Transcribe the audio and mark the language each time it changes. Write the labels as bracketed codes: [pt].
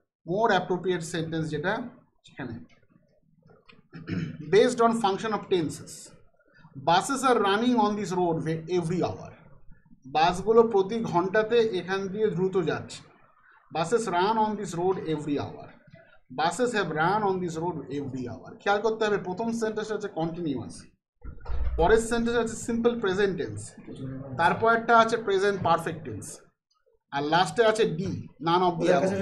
[en] more appropriate sentence [bn] যেটা সেখানে [en] based on function of tenses. Buses are running on this road every hour. [bn] বাসগুলো প্রতি ঘন্টাতে এখান দিয়ে দ্রুত যাচ্ছে। [en] Buses run on this road every hour. Buses have run on this road every hour. [bn] খেয়াল করতে হবে, প্রথম সেন্টেন্স আছে কন্টিনিউয়াস, পরের সেন্টেন্স আছে সিম্পল প্রেজেন্ট টেন্স, তারপরটা আছে প্রেজেন্ট পারফেক্ট টেন্স, আর লাস্টে আছে D, [en] None of the above.